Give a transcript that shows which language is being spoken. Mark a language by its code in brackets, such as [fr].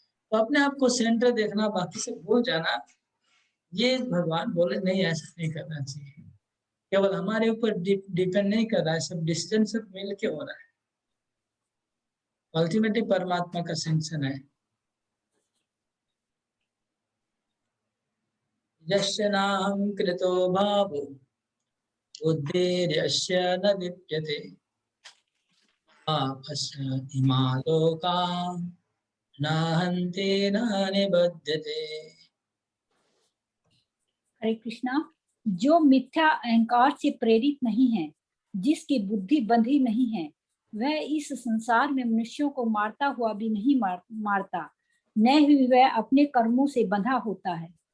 [hi] तो अपने आप को सेंटर देखना, बाकी से भूल जाना, ये भगवान बोले नहीं, ऐसा नहीं करना चाहिए। केवल हमारे ऊपर डिपेंड नहीं कर रहा है, सब डिसीजन सब मिल के हो रहा है। अल्टीमेटली परमात्मा का सैंक्शन है। [sa] यस्य नाहं कृतो भावो बुद्धिर्यस्य न लिप्यते पापस्य इमा लोका न हन्ति न निबध्यते। [hi] हरे कृष्णा। जो मिथ्या अहंकार से प्रेरित नहीं है, जिसकी बुद्धि बंधी नहीं है, वह इस संसार में मनुष्यों को मारता हुआ भी नहीं मारता, न ही वह अपने कर्मों से बंधा होता है।